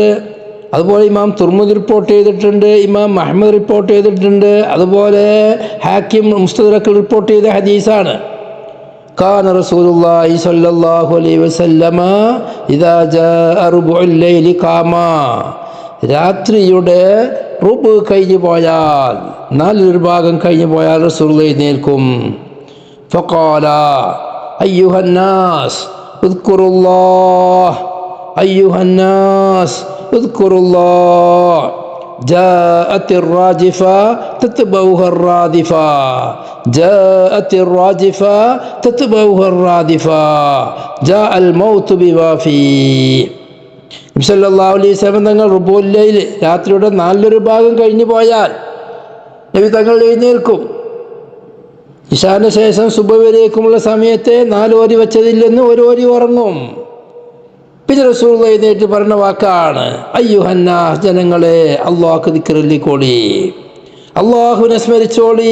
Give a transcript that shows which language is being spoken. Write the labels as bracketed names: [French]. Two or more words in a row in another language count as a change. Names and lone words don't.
[Malayalam] അതുപോലെ ഇമാം തുർമുദി റിപ്പോർട്ട് ചെയ്തിട്ടുണ്ട്, ഇമാം അഹ്മദ് റിപ്പോർട്ട് ചെയ്തിട്ടുണ്ട്, അതുപോലെ ഹാക്കിം മുസ്തദ്റക്കിൽ റിപ്പോർട്ട് ചെയ്ത ഹദീസാണ്. [Arabic] كان رسول الله صلى الله عليه وسلم إذا جاء ربع الليل قام. [Malayalam] രാത്രിയുടെ റുബ് കഴിഞ്ഞു പോയാൽ, 4 ഭാഗം കഴിഞ്ഞു പോയാൽ റസൂലുള്ളാഹി എഴുന്നേൽക്കും. [Arabic] فقال أيها الناس اذكروا الله أيها الناس اذكروا الله. جاءت الراجفة تتبعها الرادفة جاءت الراجفة تتبعها الرادفة جاء الموت بما فيه. [Malayalam] നബി [Arabic] صلى الله عليه وسلم [Malayalam] തങ്ങൾ [Arabic] ربع الليل [Malayalam] രാത്രിയുടെ 4 ഭാഗം കഴിഞ്ഞു പോയാൽ നബി തങ്ങൾ എഴുന്നേൽക്കും. ഇശാന് ശേഷം സുബഹ് വരേക്കുമുള്ള സമയത്തെ 4 ഓരി വെച്ചതിൽ നിന്ന് 1 ഓരി ഉറങ്ങും. പിന്നെ റസൂലുള്ളാഹി എഴുന്നേറ്റ് പറഞ്ഞ വാക്കാണ് [Arabic] أيها الناس, [Malayalam] ജനങ്ങളെ അല്ലാഹു ദിക്റില്ലിക്കോളി, അല്ലാഹുവിനെ സ്മരിച്ചോളി.